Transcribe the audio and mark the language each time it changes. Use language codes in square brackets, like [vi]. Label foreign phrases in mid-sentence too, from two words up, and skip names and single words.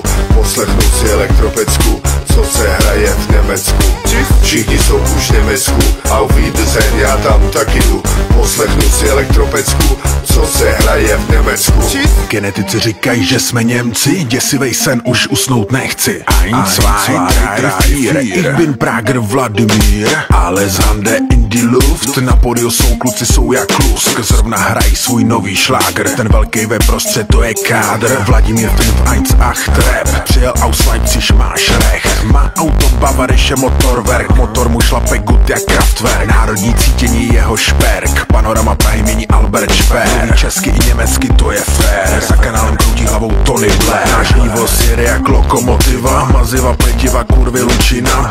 [cs] Poslechnu si elektropecku, co se hraje v Německu. Všichni jsou už v Německu, [de] auf Wiedersehen, [cs] já tam taky jdu. Poslechnu si elektropecku, co se hraje v Německu. Genetici říkají, že jsme Němci, děsivej sen už usnout nechci. [de] Ein, zwei, drei, vier, ich bin Prager Vladimír. Alles Hande in die Luft, [cs] na podiu jsou kluci, jsou jak Lusk. Zrovna hrají svůj nový šláger, ten velký ve prostřed, to je kádr. Vladimír 518 rap, přijel [de] aus Leipzig, [cs] máš recht. Má auto [de] Bavarische Motorwerk, [cs] motor mu šlape gut jak Kraftwerk. Národní cítění jeho šperk, panorama Prahy mění Albert Šper. Mluví česky i německy, to je fér, za kanálem kroutí hlavou Tony Blair. Náš vývoz jede jak lokomotiva, maziva, pletiva, kurvy, lučina.